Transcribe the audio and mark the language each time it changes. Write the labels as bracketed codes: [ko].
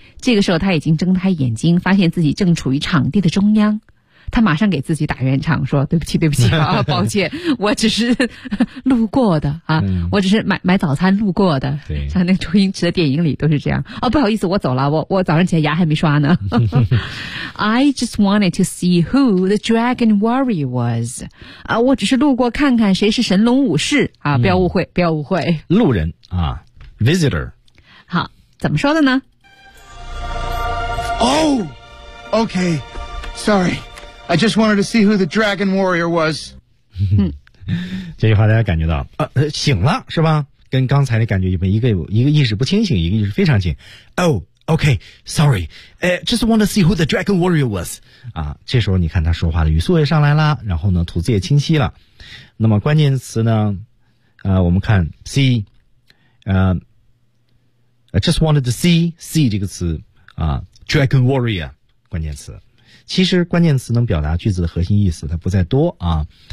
[zh] 这个时候他已经睁开眼睛，发现自己正处于场地的中央。他马上给自己打圆场说对不起啊，抱歉，我只是路过的啊，我只是买早餐路过的。对，像那个周星驰的电影里都是这样。哦，不好意思，我走了，我早上起来牙还没刷呢。 [en] I just wanted to see who the dragon warrior was. [zh] 啊，我只是路过看看谁是神龙武士啊，不要误会不要误会。路人啊 ,visitor。好，怎么说的呢？ [en] Oh, okay, sorry. I just wanted to see who the dragon warrior was. [zh] 这句话大家感觉到醒了是吧，跟刚才的感觉一个意识不清醒，一个意识非常清。 [en] Oh, okay, sorry. Just wanted to see who the dragon warrior was. [zh] 啊，这时候你看他说话的语速也上来了，然后呢吐字也清晰了。那么关键词呢我们看 see, [en] I just wanted to see [zh] 这个词啊 [en] ，Dragon Warrior [zh] 关键词。其实关键词能表达句子的核心意思，它不再多啊。